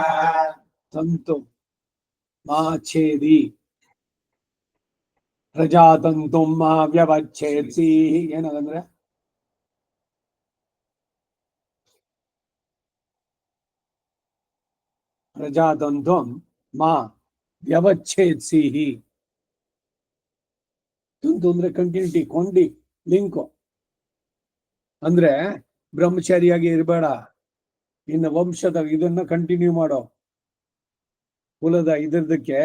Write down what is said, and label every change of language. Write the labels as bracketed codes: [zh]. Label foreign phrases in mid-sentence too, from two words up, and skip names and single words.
[sa] ತಂತು ಮಾ ಛೇದಿ ಪ್ರಜಾತಂತು ಮಾ ವ್ಯವಚ್ಛೇದ್ಸಿ. ಏನದಂದ್ರೆ ಪ್ರಜಾತಂತು ಮಾ ವ್ಯವಚ್ಛೇದ್ಸಿ. [kn] ತಂತು ಅಂದ್ರೆ ಕಂಟಿನ್ಯೂಟಿ, ಕೊಂಡಿ, ಲಿಂಕು. ಅಂದ್ರೆ ಬ್ರಹ್ಮಚಾರಿಯಾಗಿ ಇರಬೇಡ, ಇನ್ನು ವಂಶದ ಇದನ್ನ ಕಂಟಿನ್ಯೂ ಮಾಡೋ, ಕುಲದ ಇದರದಕ್ಕೆ.